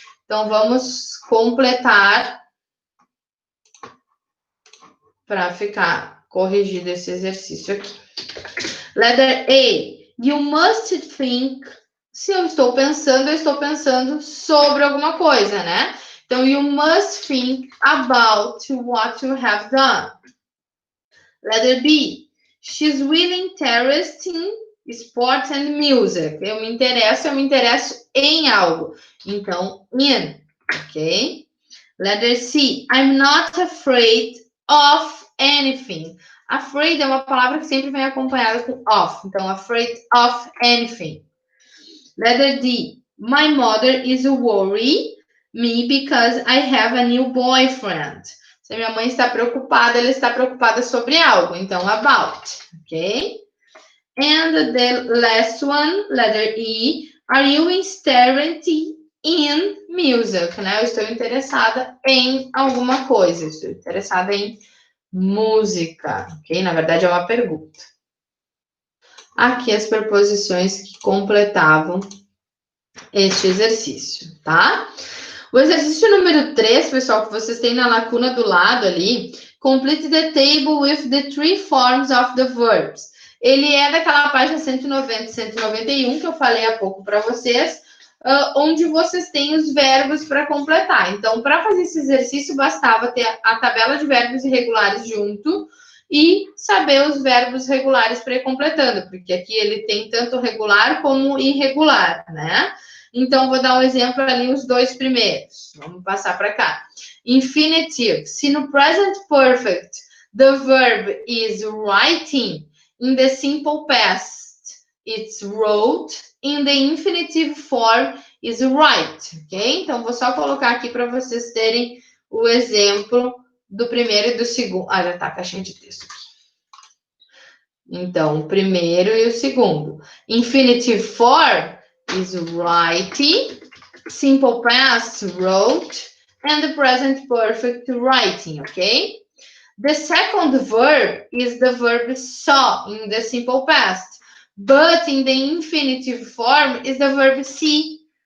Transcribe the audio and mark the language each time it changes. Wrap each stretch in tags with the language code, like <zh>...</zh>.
<pt>Então, vamos completar para ficar corrigido esse exercício aqui.</pt> <en>Letter A. You must think.</en> <pt>Se eu estou pensando sobre alguma coisa, né? Então,</pt> <en>you must think about what you have done. Letter B. She's really interested in sports and music.</en> <pt>Eu me interesso em algo. Então, in, ok?</pt> <en>Letter C. I'm not afraid of anything.</en> <pt>Afraid é uma palavra que sempre vem acompanhada com of. Então,</pt> <en>afraid of anything. Letter D. My mother is worried me because I have a new boyfriend.</en> <pt>Se minha mãe está preocupada, ela está preocupada sobre algo. Então,</pt> <en>about, ok? And the last one, letter E. Are you interested in music?</en> <pt>Né? Eu estou interessada em alguma coisa. Estou interessada em música, ok? Na verdade, é uma pergunta. Aqui as preposições que completavam este exercício, tá? O exercício número 3, pessoal, que vocês têm na lacuna do lado ali,</pt> <en>complete the table with the 3 forms of the verbs.</en> <pt>Ele é daquela página 190 e 191 que eu falei há pouco para vocês, onde vocês têm os verbos para completar. Então, para fazer esse exercício, bastava ter a tabela de verbos irregulares junto e saber os verbos regulares para ir completando, porque aqui ele tem tanto regular como irregular, né? Então, vou dar um exemplo ali, os 2 primeiros. Vamos passar para cá. Infinitive. Se no</pt> <en>present perfect the verb is writing, in the simple past it's wrote, in the infinitive form is write, ok?</en> <pt>Então, vou só colocar aqui para vocês terem o exemplo do primeiro e do segundo. Ah, já tá a caixinha de texto aqui. Então, o primeiro e o segundo.</pt> <en>Infinitive form is writing, simple past wrote, and the present perfect writing, okay? The second verb is the verb saw in the simple past, but in the infinitive form is the verb see.</en>